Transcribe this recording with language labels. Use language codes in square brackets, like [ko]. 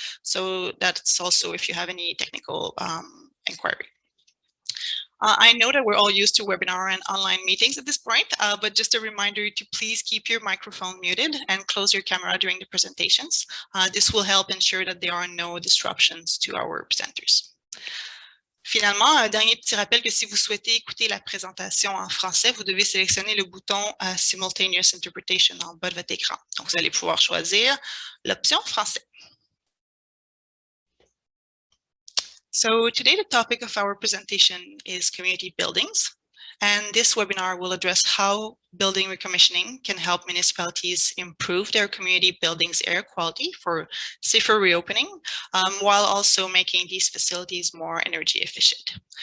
[en] So that's also if you have any technical inquiry. I know that we're all used to webinar and online meetings at this point, but just a reminder to please keep your microphone muted and close your camera during the presentations. This will help ensure that there are no disruptions to our presenters. [fr] Finalement, un dernier petit rappel que si vous souhaitez écouter la présentation en français, vous devez sélectionner le bouton Simultaneous Interpretation en bas de votre écran. Donc, vous allez pouvoir choisir l'option français. [en] So today the topic of our presentation is community buildings. And this webinar will address how building recommissioning can help municipalities improve their community buildings' air quality for safer reopening, while also making these facilities more energy efficient.